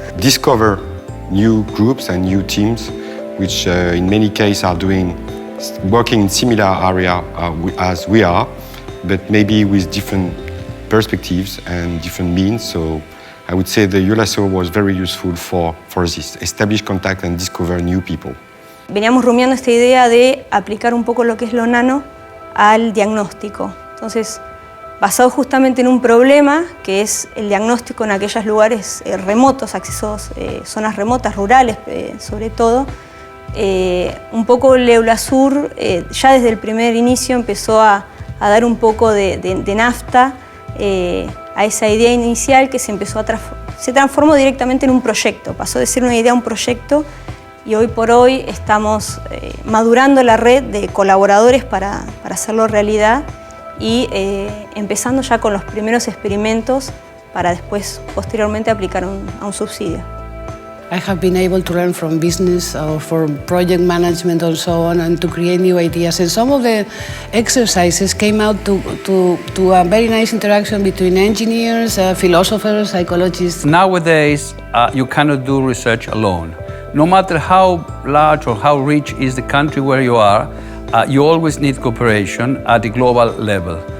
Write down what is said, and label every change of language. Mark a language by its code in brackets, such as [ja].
[en] Discover new groups and new teams, which in many cases are working in similar area as we are, but maybe with different perspectives and different means. So I would say the Eulasaur was very useful for this, establish contact and discover new people. [es] Veníamos rumiando esta idea de aplicar un poco lo que es lo nano al diagnóstico. Entonces, basado justamente en un problema, que es el diagnóstico en aquellos lugares remotos, accesos, zonas remotas, rurales sobre todo, un poco el EULASUR ya desde el primer inicio empezó a dar un poco de nafta a esa idea inicial que se transformó directamente en un proyecto. Pasó de ser una idea a un proyecto y hoy por hoy estamos madurando la red de colaboradores para hacerlo realidad y empezando ya con los primeros experimentos para después, posteriormente, aplicar a un subsidio. [en] I have been able to learn from business or from project management and so on, and to create new ideas. And some of the exercises came out to a very nice interaction between engineers, philosophers, psychologists. Nowadays, you cannot do research alone. No matter how large or how rich is the country where you are, you always need cooperation at the global level.